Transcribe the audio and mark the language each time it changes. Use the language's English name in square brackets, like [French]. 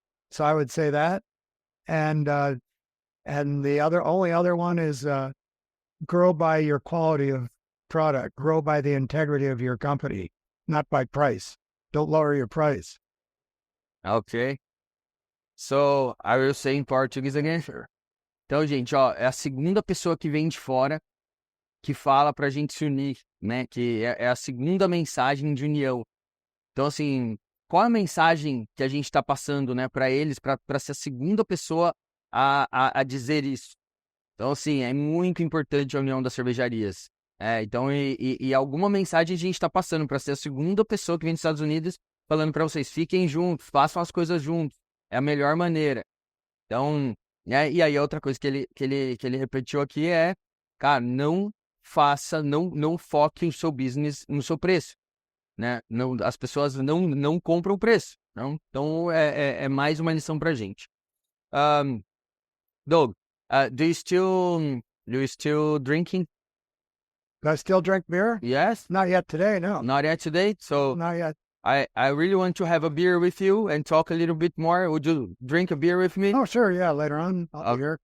[English] So I would say that, and the only other one is grow by your quality of product, grow by the integrity of your company, not by price. Don't lower your price. Okay. So I will say in Portuguese again. Sure. [Portuguese] Então, gente, é a segunda pessoa que vem de fora que fala pra gente se unir, né? Que é a segunda mensagem de união. Então, assim, qual a mensagem que a gente está passando, né, para eles, para ser a segunda pessoa a dizer isso? Então, assim, é muito importante a união das cervejarias. Então, e alguma mensagem a gente está passando para ser a segunda pessoa que vem dos Estados Unidos falando para vocês, fiquem juntos, façam as coisas juntos. É a melhor maneira. Então, e aí outra coisa que ele repetiu aqui é, cara, não foque o seu business no seu preço, né? Não, as pessoas não compram o preço. Não? Então, é mais uma lição pra gente. [English] Doug, do you still drinking? Do I still drink beer? Yes. Not yet today, no. Not yet today? So, not yet. I really want to have a beer with you and talk a little bit more. Would you drink a beer with me? Oh, sure. Yeah. Later on. I'll be here.